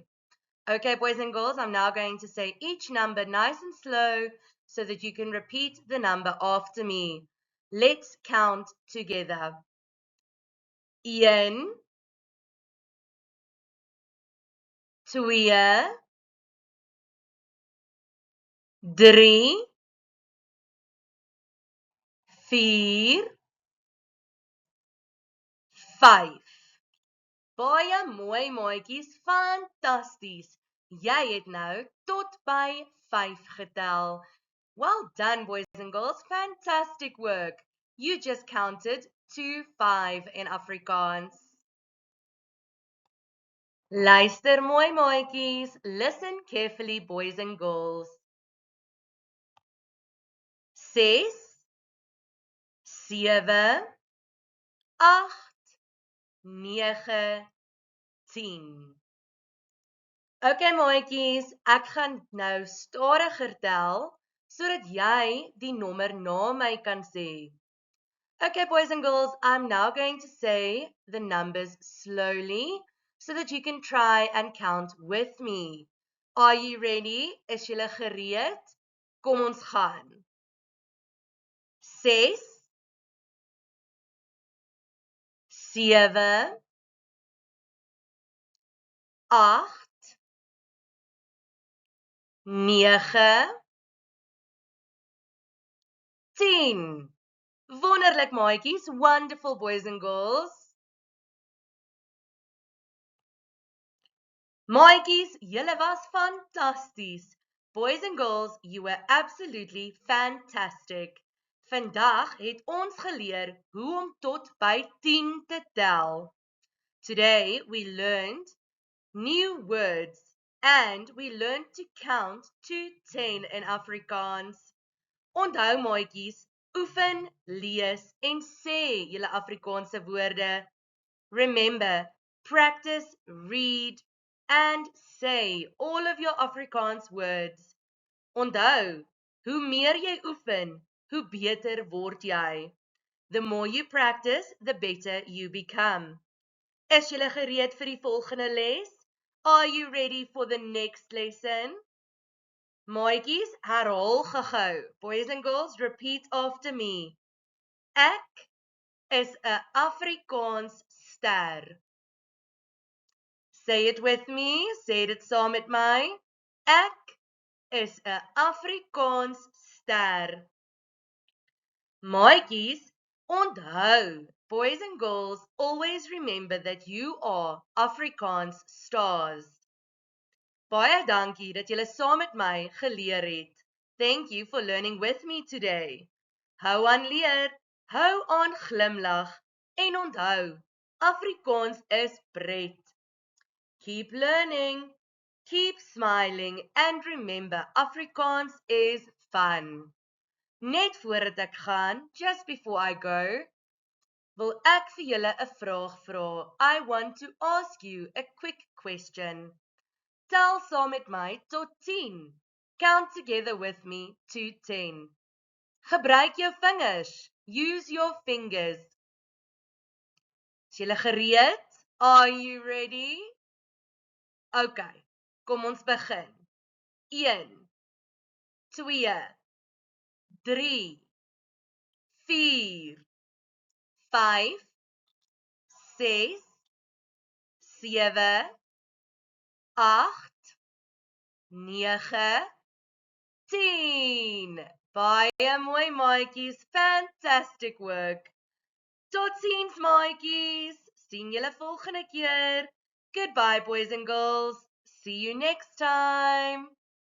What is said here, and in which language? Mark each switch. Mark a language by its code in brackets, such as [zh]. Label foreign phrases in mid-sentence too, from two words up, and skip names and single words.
[en] Okay, boys and girls, I'm now going to say each number nice and slow so that you can repeat the number after me. Let's count together. 1, 2, 3, 4, 5. [af] Baie mooi, maatjies, fantasties. Jy het nou tot by 5 getel. [en] Well done, boys and girls, fantastic work. You just counted to 5 in Afrikaans. [af] Luister mooi, maatjies. [en] Listen carefully, boys and girls. 6, 7, 8, 9, 10. [af] Okay, maatjies, ek gaan nou stadiger tel, sodat jy die nommer na my kan sê. [en] Okay, boys and girls, I'm now going to say the numbers slowly, so that you can try and count with me. Are you ready? [af] Is julle gereed? Kom ons gaan. 6, 7, 8, 9, 10. Wonderlik, maatjies. [en] Wonderful, boys and girls. [af] Maatjies, julle was fantasties. [en] Boys and girls, you were absolutely fantastic. [af] Vandag het ons geleer hoe om tot by 10 te tel. [en] Today we learned new words and we learned to count to 10 in Afrikaans. [af] Onthou, maatjies, oefen, lees en sê julle Afrikaanse woorde. [en] Remember, practice, read, and say all of your Afrikaans words. [af] Onthou, hoe meer jy oefen, hoe beter word jy. [en] The more you practice, the better you become. [af] Is julle gereed vir die volgende les? [en] Are you ready for the next lesson? [af] Maatjies, herhaal gou-gou. [en] Boys and girls, repeat after me. [af] Ek is 'n Afrikaans ster. [en] Say it with me, [af] sê dit saam met my. Ek is 'n Afrikaans ster. Maatjies, onthou, [en] boys and girls, always remember that you are Afrikaans stars. [af] Baie dankie dat julle saam met my geleer het. [en] Thank you for learning with me today. [af] Hou aan leer, hou aan glimlag en onthou, Afrikaans is pret. [en] Keep learning, keep smiling, and remember, Afrikaans is fun. [af] Net voordat ek gaan, [en] just before I go, [af] wil ek vir julle 'n vraag vra. [en] I want to ask you a quick question. [af] Tel saam met my tot 10. [en] Count together with me to 10. [af] Gebruik jou vingers. [en] Use your fingers. [af] Is julle gereed? [en] Are you ready? [af] Okay, kom ons begin. 1, 2, 3, 4, 5, 6, 7, 8, 9, 10. Baie mooi maatjies, [en] fantastic work. [af] Totsiens maatjies, sien julle volgende keer. [en] Goodbye boys and girls, see you next time.